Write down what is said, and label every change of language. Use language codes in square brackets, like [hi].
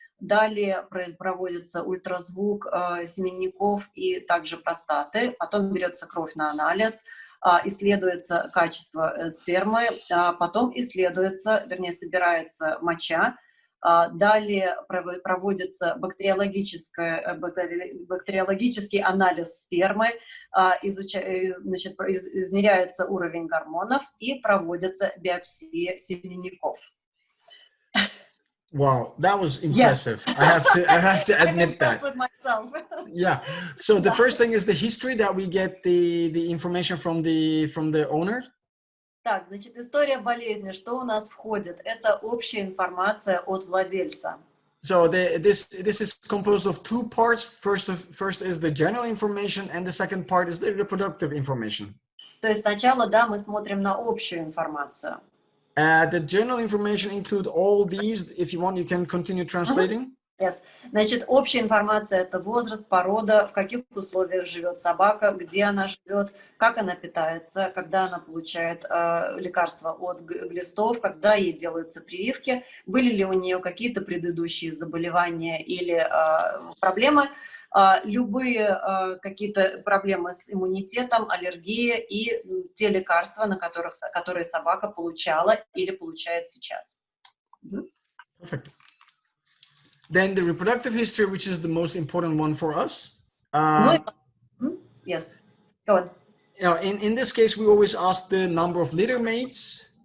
[ru] Далее проводится ультразвук семенников и также простаты, потом берется кровь на анализ, исследуется качество спермы, потом собирается моча, далее проводится бактериологический анализ спермы, измеряется уровень гормонов и проводится биопсия семенников. [en] Wow, that was impressive. Yes. I have to admit that. With myself. Yeah. So the first thing is the history that we get the information from the owner. [ru] Так, значит, история болезни, что у нас входит? Это общая информация от владельца. [en] So this is composed of two parts. First is the general information, and the second part is the reproductive information. [ru] То есть сначала, да, мы смотрим на общую информацию. [en] The general information include all these. If you want, you can continue translating. Yes. [ru] Значит, общая информация – это возраст, порода, в каких условиях живет собака, где она живет, как она питается, когда она получает лекарства от глистов, когда ей делаются прививки, были ли у нее какие-то предыдущие заболевания или проблемы, любые какие-то проблемы с иммунитетом, аллергия и те лекарства, которые собака получала или получает сейчас. [en] Perfect. Then the reproductive history, which is the most important one for us. Yes, go on. In this case, we always ask the number of litter mates.